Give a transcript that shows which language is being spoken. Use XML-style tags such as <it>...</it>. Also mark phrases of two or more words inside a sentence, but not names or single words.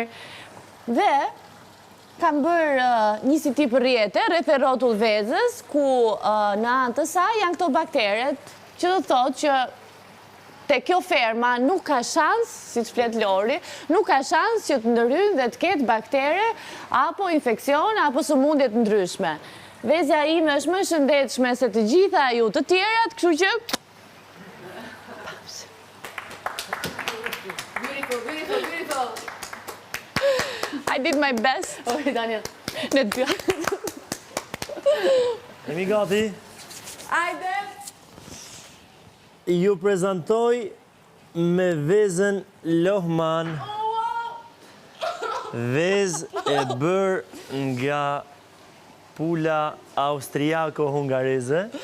<sq>Dhe kam bërë një si tip rrjete rreth e rrotull vezës, ku në anë të saj janë këto bakteret, që do thotë që te kjo ferma nuk ka shans, si që flet Lori, nuk ka shans që të ndërhyjnë dhe të ketë baktere, apo infekcion, apo sëmundje të ndryshme. Vezja ime është më shëndetshme se të gjitha ju të tjerat, kështu që...</sq> <en>Beautiful. I did my best.</en> <sq>Oj, Daniel. Në të Jemi gati. Ajde! Ju prezantoj me vezën Lohman. Vezë e bërë nga pula austriako-hungareze.</sq>